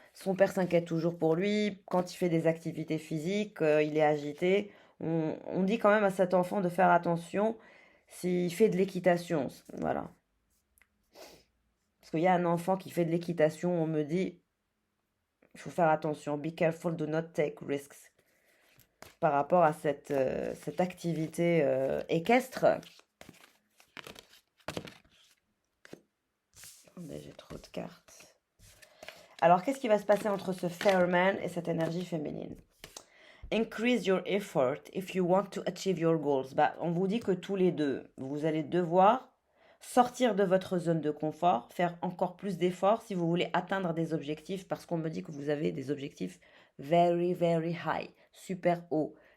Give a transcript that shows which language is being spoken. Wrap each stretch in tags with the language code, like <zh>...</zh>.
<fr>Son père s'inquiète toujours pour lui. Quand il fait des activités physiques, il est agité. On dit quand même à cet enfant de faire attention s'il fait de l'équitation. Voilà. Parce qu'il y a un enfant qui fait de l'équitation, on me dit, il faut faire attention.</fr> <en>Be careful, do not take risks.</en> <fr>Par rapport à cette activité équestre. Attendez, j'ai trop de cartes. Alors, qu'est-ce qui va se passer entre ce Fairman et cette énergie féminine?</fr> <en>Increase your effort if you want to achieve your goals.</en> <fr>Bah, on vous dit que tous les deux, vous allez devoir sortir de votre zone de confort, faire encore plus d'efforts si vous voulez atteindre des objectifs, parce qu'on me dit que vous avez des objectifs</fr> <en>very, very high,</en> <fr>super hauts.</fr>